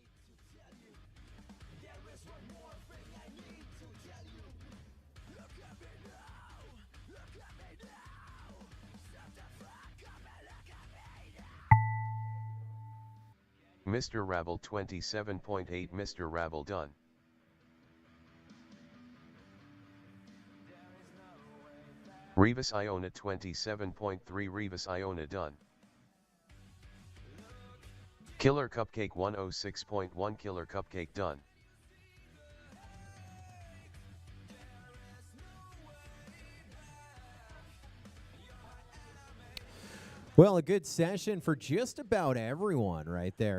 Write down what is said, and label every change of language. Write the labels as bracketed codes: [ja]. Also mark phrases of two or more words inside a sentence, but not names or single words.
[en] MR-RABBLE 27.8. MR-RABBLE done. revisionA 27.3. revisionA done. Killer Cupcake 106.1. Killer Cupcake done. Well, a good session for just about everyone right there.